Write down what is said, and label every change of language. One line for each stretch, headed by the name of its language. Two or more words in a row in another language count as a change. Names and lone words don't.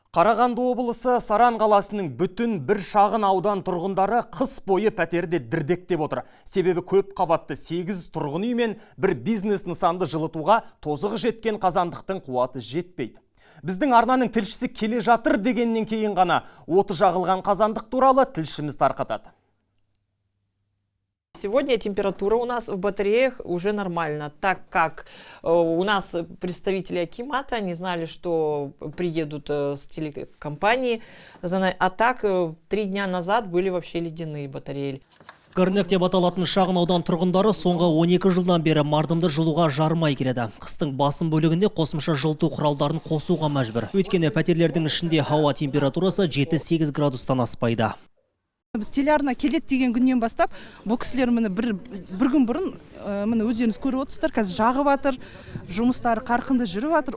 Kazakh: Қарағанды облысы Саран қаласының бүтін бір шағын аудан тұрғындары қыс бойы пәтерде дірдектеп отыр. Себебі көп қабатты 8 тұрғын үй мен бір бизнес нысанды жылытуға тозығы жеткен қазандықтың қуаты жетпейді. Біздің арнаның тілшісі келе жатыр дегеннен кейін ғана оты жағылған қазандық туралы тілшіміз тарқатады.
Russian: Сегодня температура у нас в батареях уже нормально, так как у нас представители Акимата, они знали, что приедут с телекомпании, а так 3 дня назад были вообще ледяные батареи.
Kazakh: Көрнек деп аталатын шағын аудан тұрғындары соңғы 12 жылдан бері мардымды жылуға жармай келеді. Қыстың басым бөлігінде қосымша жылыту құралдарын қосуға мәжбүр. Өйткені пәтерлердің ішінде ауа температурасы 7-8 градустан аспайды. Біз телеарна келет деген күннен бастап, бұл кісілер мені бір күн бұрын мені өздеріңіз көріп отырсыздар, қазір жағып жатыр, жұмыстары қарқынды жүріп жатыр.